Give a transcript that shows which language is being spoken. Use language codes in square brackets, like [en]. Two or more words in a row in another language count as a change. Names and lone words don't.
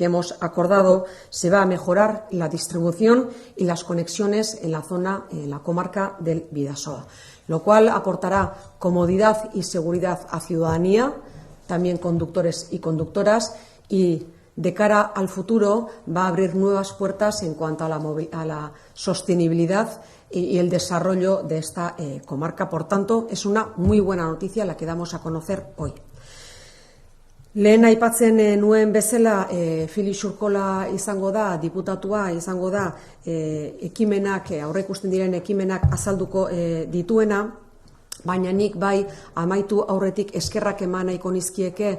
[es] hemos acordado, se va a mejorar la distribución y las conexiones en la zona, en la comarca del Bidasoa, lo cual aportará comodidad y seguridad a ciudadanía, también conductores y conductoras, y de cara al futuro va a abrir nuevas puertas en cuanto a la sostenibilidad y el desarrollo de esta comarca. Por tanto, es una muy buena noticia la que damos a conocer hoy. [eu] Lehen aipatzen nuen bezala, Felix Urkola izango da, diputatua izango da, ekimenak, aurreikusten diren ekimenak azalduko dituena, baina nik bai amaitu aurretik eskerrak eman nahiko